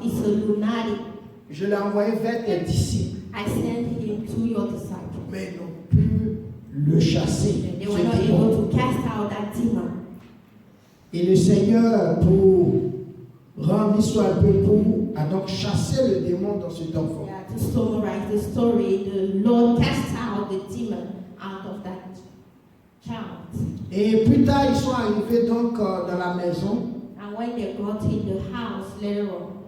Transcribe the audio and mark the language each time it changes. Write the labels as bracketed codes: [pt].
[en] He's a lunatic. [fr] Je l'ai envoyé vers tes disciples. [en] I sent him to your disciples. [fr] Mais ils n'ont pu le chasser. [en] They were not able to cast out that demon. [fr] Et le Seigneur, pour rendre l'histoire un peu courte, a donc chassé le démon dans cet enfant. [en] Yeah, to summarize the story, the Lord cast out the demon out of that child. [fr] Et plus tard, ils sont arrivés donc dans la maison. [en] And when they got in the house later on,